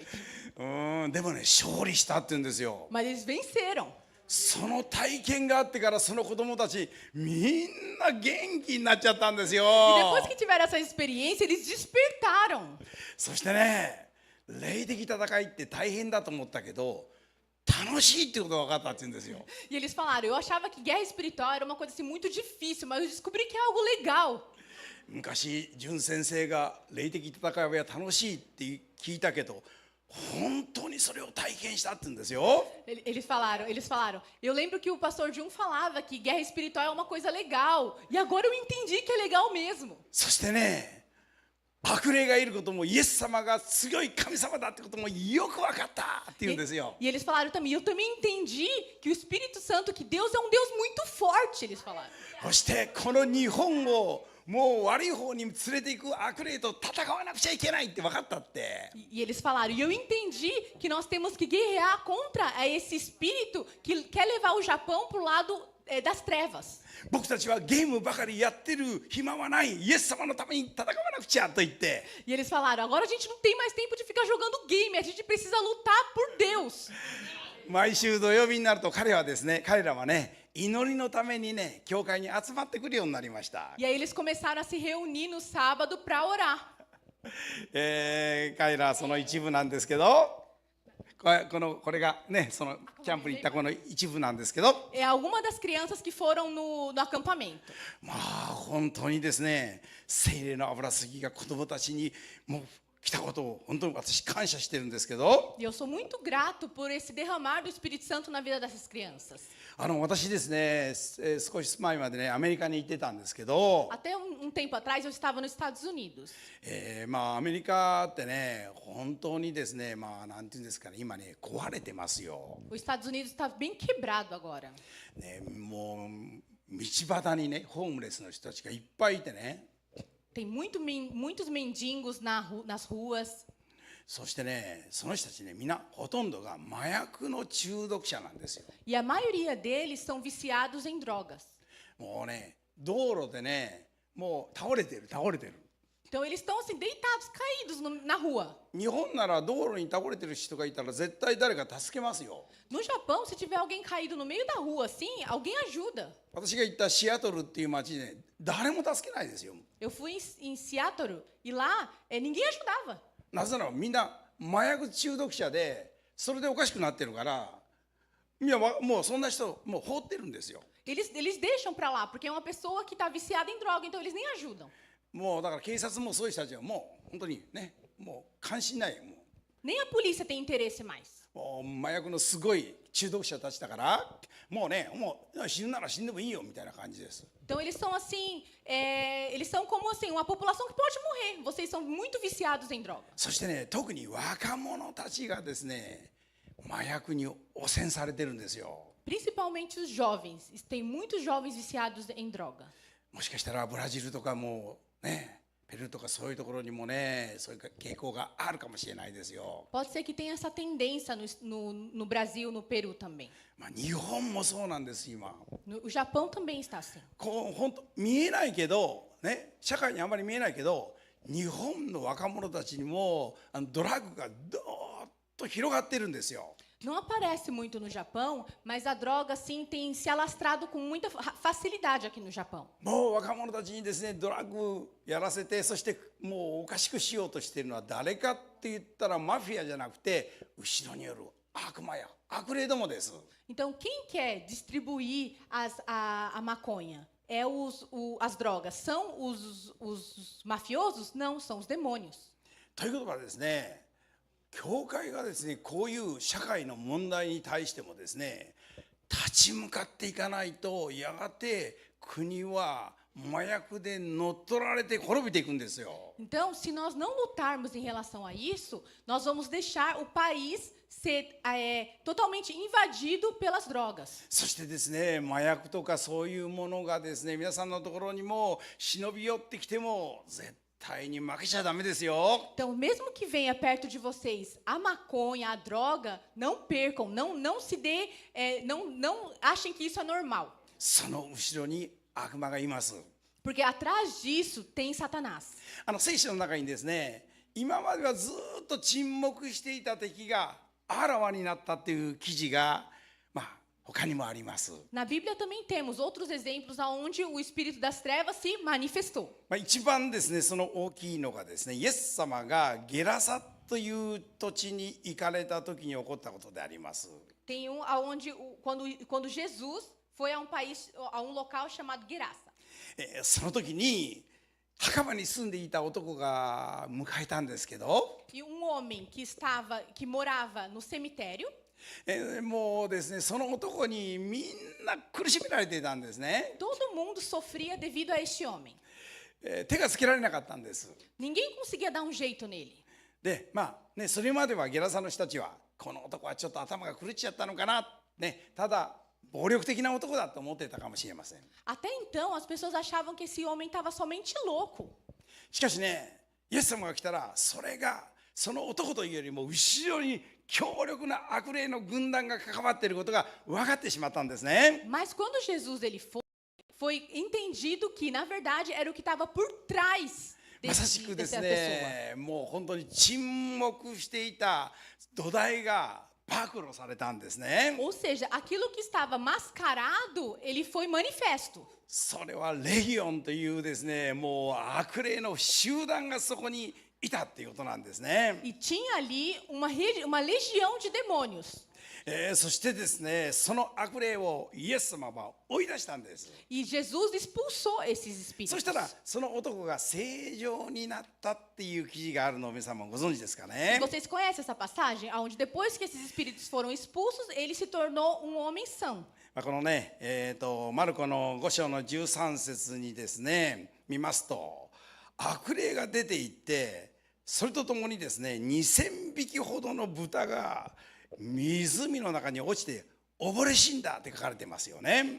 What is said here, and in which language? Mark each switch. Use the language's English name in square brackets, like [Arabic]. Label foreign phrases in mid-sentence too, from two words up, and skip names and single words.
[Japanese] でもね、勝利したって言うんですよ。 [Portuguese] Mas eles venceram. [Japanese] その体験があってからその子供たちみんな元気になっちゃったんですよ。 [Portuguese] E depois que tiveram essa experiência, eles despertaram. [Japanese] そしてね、霊的戦いって大変だと思ったけど楽しいってことが分かったって言うんですよ。 [Portuguese] E eles falaram, eu achava que guerra espiritual era uma coisa assim muito difícil, mas eu descobri que é algo legal. [Japanese] 昔純先生が霊的戦いは楽しいって聞いたけど本当にそれを体験したって言うんですよ。 [Portuguese] Eles falaram. Eu lembro que o pastor Jun falava que guerra espiritual é uma coisa legal. E agora eu entendi que é legal mesmo. [Japanese] そしてね、悪霊がいることもイエス様が強い神様だってこともよく分かったって言うんですよ。 [Portuguese] E eles falaram também, eu também entendi que o Espírito Santo, que Deus é um Deus muito forte, eles falaram. [Japanese] そしてこの日本をもう悪い方に連れていく悪霊と戦わなくちゃいけないって分かったって。 [Portuguese] E eles falaram, e eu entendi que nós temos que guerrear contra esse espírito que quer levar o Japão para o lado das trevas. [Japanese] 僕たちはゲームばかりやってる暇はない、イエス様のために戦わなくちゃと言って、 [Portuguese] E eles falaram, agora a gente não tem mais tempo de ficar jogando game, a gente precisa lutar por Deus. [Japanese] 毎週土曜日になると彼らはね、祈りのためにね、教会に集まってくるようになりました。 [Portuguese] E aí eles começaram a se reunir no sábado para orar. [Japanese] 彼らはその一部なんですけど、これがね、そのキャンプに行ったこの一部なんですけど、 [Portuguese] É alguma das crianças que foram no acampamento. [Japanese] まあ本当にですね、聖霊の油すぎが子供たちにもう来たことを本当に私感謝してるんですけど、 [Portuguese] E eu sou muito grato por esse derramar do Espírito Santo na vida dessas crianças. [Japanese] 私ですね、少し前までねアメリカに行ってたんですけど、 [Portuguese] Até um tempo atrás eu estava nos Estados Unidos. [Japanese] まあアメリカってね本当にですね、まあなんていうんですかね、今ね壊れてますよ。 [Portuguese] Os Estados Unidos está bem quebrado agora. [Japanese] ね、もう道端にねホームレスの人たちがいっぱいいてね。 [Portuguese] Tem muitos mendigos nas ruas. [Japanese] そしてね、その人たちね、みんなほとんどが麻薬の中毒者なんですよ。 [Portuguese] E a maioria deles são viciados em drogas. [Japanese] もうね、道路でね、もう倒れてる。 [Portuguese] Então eles estão assim deitados, caídos na rua. [Japanese] 日本なら道路に倒れてる人がいたら絶対誰か助けますよ。 [Portuguese] No Japão, se tiver alguém caído no meio da rua assim, alguém ajuda. [Japanese] 私が行ったシアトルっていう町で誰も助けないですよ。 [Portuguese] Eu fui em Seattle e lá ninguém ajudava. [Japanese] なぜならみんな麻薬中毒者でそれでおかしくなってるから、みんなもうそんな人もう放ってるんですよ。 [Portuguese] Eles deixam pra lá, porque é uma pessoa que está viciada em droga, então eles nem ajudam. [Japanese] もうだから警察もそういう人たちはもう本当にね、もう関心ないよ。 [Portuguese] Nem a polícia tem interesse mais. [Japanese] もう麻薬のすごい中毒者たちだから、もうね、もう死ぬなら死んでもいいよみたいな感じです。 [Portuguese] Então eles são assim, eles são como assim, uma população que pode morrer. Vocês são muito viciados em droga. [Japanese] そしてね、特に若者たちがですね、麻薬に汚染されてるんですよ。 [Portuguese] Principalmente os jovens. Tem muitos jovens viciados em droga. [Japanese] もしかしたらブラジルとかもね、ペルーとかそういうところにもね、そういう傾向があるかもしれないですよ。 [Portuguese] Pode ser que tenha essa tendência no Brasil, no Peru também. [Japanese] まあ日本もそうなんです今。 [Portuguese] O Japão também está assim. [Japanese] こう本当見えないけどね、社会にあまり見えないけど、日本の若者たちにもドラッグがどーっと広がってるんですよ。 [Portuguese] Não aparece muito no Japão, mas a droga, sim, tem se alastrado com muita facilidade aqui no Japão. [Japanese] もう若者たちにですね、ドラッグやらせて、そしてもうおかしくしようとしているのは誰かって言ったらマフィアじゃなくて、後ろによる悪魔や悪霊どもです。 [Portuguese] Então, quem quer distribuir a maconha? As drogas. São os mafiosos? Não, são os demônios. [Japanese] ということはですね、教会がですね、こういう社会の問題に対してもですね、立ち向かっていかないと、やがて国は麻薬で乗っ取られて滅びていくんですよ。 [Portuguese] Então, se nós não lutarmos em relação a isso, nós vamos deixar o país ser totalmente invadido pelas drogas. [Japanese] そしてですね、麻薬とかそういうものがですね、皆さんのところにも忍び寄ってきても絶対に負けちゃダメですよ。 [Portuguese] Então, mesmo que venha perto de vocês a maconha, a droga, não percam, não se dê, não achem que isso é normal. [Japanese] その後ろに悪魔がいます。 [Portuguese] Porque atrás disso tem Satanás. [Japanese] 聖書の中にですね、今まではずっと沈黙していた敵があらわになったっていう記事が、他にもあります。 [Portuguese] Na Bíblia também temos outros exemplos onde o espírito das trevas se manifestou. [Japanese] 一番ですね、その大きいのがですね、イエス様がゲラサという土地に行かれた時に起こったことであります。 [Portuguese] Tem aonde quando Jesus foi a um país, a um local chamado Gerasa. [Japanese] その時に墓場に住んでいた男が迎えたんですけど、 [Portuguese] E homem que morava no cemitério. [Japanese] もうですね、その男にみんな苦しめられていたんですね。 [Portuguese] Todo mundo sofria devido a este homem. [Japanese] 手がつけられなかったんです。 [Portuguese] Ninguém conseguia dar um jeito nele. [Japanese] で、それまではゲラサの人たちはこの男はちょっと頭が狂っちゃったのかな、ただ暴力的な男だと思っていたかもしれません。 [Portuguese] Até então, as pessoas achavam que esse homem estava somente louco. [Japanese] しかしね、イエス様が来たら、それがその男というよりも後ろに強力な悪霊の軍団が関わっていることが分かってしまったんですね。 [Portuguese] Mas quando Jesus foi entendido que, na verdade, era o que estava por trás [Japanese] まさしくです [Portuguese] dessa pessoa. [Japanese] ね、もう本当に沈黙していた土台が暴露されたんですね。 [Portuguese] Ou seja, aquilo que estava mascarado, ele foi manifesto. [Japanese] それはレギオンというですね、もう悪霊の集団がそこにいたっていうことなんですね。 [Portuguese] E tinha ali uma legião de demônios. [Japanese] そしてですね、その悪霊をイエス様は追い出したんです。 [Portuguese] E Jesus expulsou esses そ espíritos. [Japanese] したらその男が正常になったっていう記事があるのを皆さんもご存知ですかね。 [Portuguese] Vocês conhecem essa passagem? Onde depois que esses espíritos foram expulsos, ele se tornou um homem são. [Japanese] このね、マルコの5章の13節にですね、見ますと、悪霊が出ていって、それとともにですね、2000匹ほどの豚が湖の中に落ちて溺れ死んだって書かれてますよね。